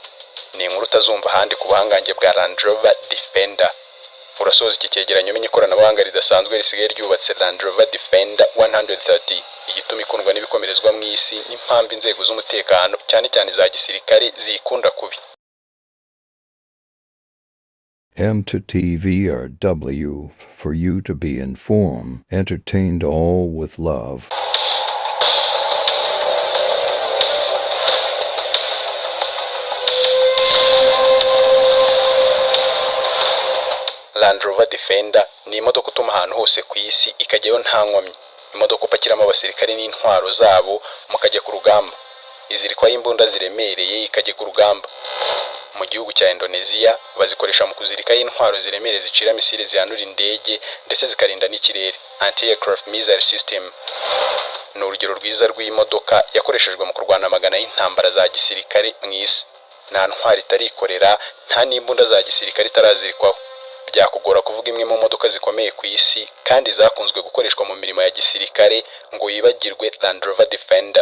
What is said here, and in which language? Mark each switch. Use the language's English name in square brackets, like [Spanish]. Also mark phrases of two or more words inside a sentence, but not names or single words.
[Kinyarwanda] Ni inkuru utazumva ahandi ku buhangange bwa Land Rover Defender. Urasoza iki cyegeranyo umenye ikoranabuhanga ridasanzwe risigaye ryubatse Land Rover Defender 130, igituma ikundwa n'ibikomerezwa mu isi n'impamvu inzego z'umutekano cyane cyane za gisirikare zikunda kubi. [English] M to TV or W, for you to be informed, entertained, all with love. [Kinyarwanda] Land Rover Defender ni imodoka utuma ahantu hose ku isi ikajyayo nta nkomyi. Imodoka upakiramo abasirikare n'intwaro zabo mukajya ku rugamba. Izirikwaho imbunda ziremereye ikajya ku rugamba. Mu gihugu cya Indonesia bazikoresha mu kuzirikaho intwaro ziremereye zicira misile zihanura indege ndetse zikarinda n'ikirere, [English] anti-aircraft missile system. [Kinyarwanda] Ni urugero rwiza rw'imodoka yakoreshejwe mu kurwana amagana y'intambara za gisirikare mu isi. Nta ntwari itarikorera, nta n'imbunda za gisirikare itarazirikwaho. Byakugora kuvuga imwe mu modoka zikomeye ku isi kandi zakunzwe gukoreshwa mu mirimo ya gisirikare ngo yibagirwe Land Rover Defender.